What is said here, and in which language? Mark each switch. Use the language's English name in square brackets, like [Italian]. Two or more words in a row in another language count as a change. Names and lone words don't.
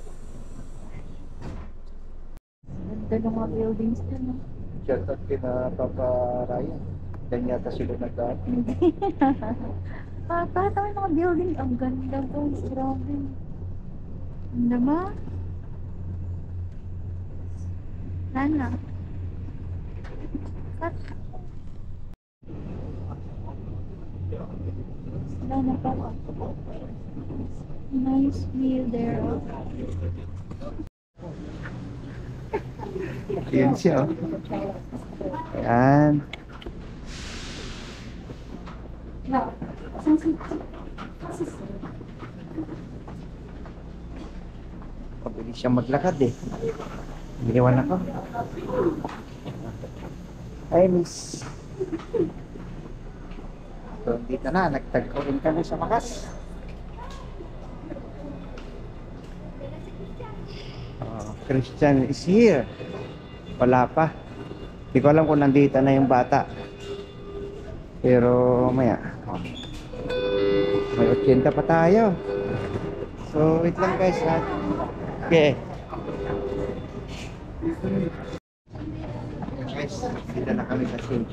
[Filipino] Ganda ng mga buildings dun. No? Shout out kina Papa Ryan. Diyan yata sila nag-out. Papa, tama yung mga building. Ang ganda guys. Grabe. Ang naman. Nana. Cut. Nana pa. [English] Nice view there. [Filipino] Ayan siya. Ayan. Pabilis siya maglakad eh. Iniwan ako. Ay, miss. So, dito na. Nagtagpo rin kami sa Makas. [English] Christian is here. [Filipino] Wala pa. Hindi ko alam kung nandito na yung bata. Pero maya. May 80 pa tayo. So, wait lang guys ha. Okay. Guys, dito na kami sa Shinto.